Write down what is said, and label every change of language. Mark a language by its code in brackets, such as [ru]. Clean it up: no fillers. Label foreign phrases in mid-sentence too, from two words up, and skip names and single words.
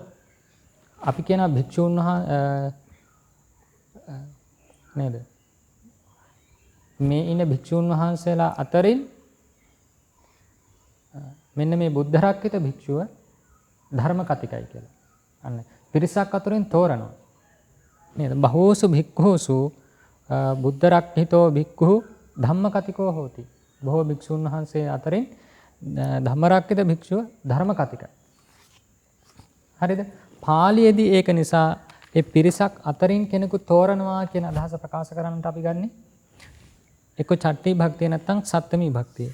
[si] අපි කියනවා භික්ෂූන් නේද? මේ ඉන්න භික්ෂූන් වහන්සේලා අතරින් මෙන්න මේ බුද්ධ රක්කිත භික්ෂුව ධර්ම කතිකයි කියලා. අන්න පිරිසක් අතරින් තෝරනවා. නේද? [pi] බහෝසු භික්ඛූසු බුද්ධ රක්ඛිතෝ භික්ඛු ධම්ම කතිකෝ හෝති. [si] බොහෝ භික්ෂුන් වහන්සේ අතරින් ධම්ම රක්ඛිත භික්ෂුව ධර්ම කතිකයි. හරිද? පාලියේදී ඒක නිසා ඒ පිරිසක් අතරින් කෙනෙකු තෝරනවා කියන අදහස ප්‍රකාශ කරන්නට අපි ගන්නේ එක්ක චට්ටි භක්තිය නැත්නම් සප්තමී භක්තිය.